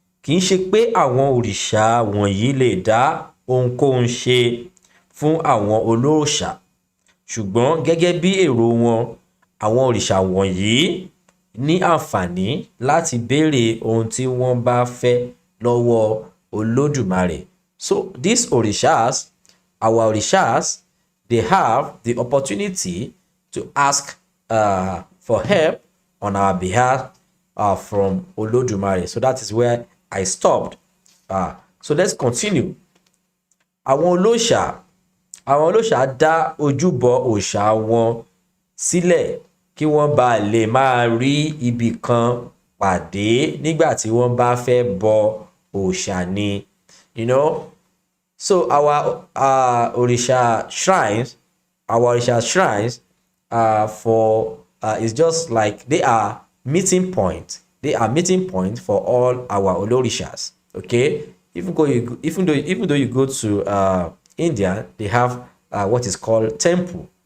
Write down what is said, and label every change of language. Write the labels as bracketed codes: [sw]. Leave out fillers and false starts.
[yo] Kì í ṣe pé àwọn òrìṣà wọ̀nyí lè dá ohunkóhun ṣe fún àwọn olóòṣà, ṣùgbọ́n gẹ́gẹ́ bí èrò wọn, àwọn òrìṣà wọ̀nyí ní àǹfààní láti béèrè ohun tí wọ́n bá fẹ́ lọ́wọ́ Olódùmarè. [en] So these orishas, our orishas, they have the opportunity to ask for help on our behalf from Olodumare. So that is where I stopped. So let's continue. [yo] Àwọn olóṣà dá ojúbọ òòṣà wọn sílẹ̀ kí wọ́n bá lè máa rí ibì kan pàdé nígbà tí wọ́n bá fẹ́ bọ òòṣà ni. [en] You know, so our Orisha shrines, for is just like they are meeting point. They are meeting point for all our Olorishas. Okay, even though you go to India, they have what is called temple.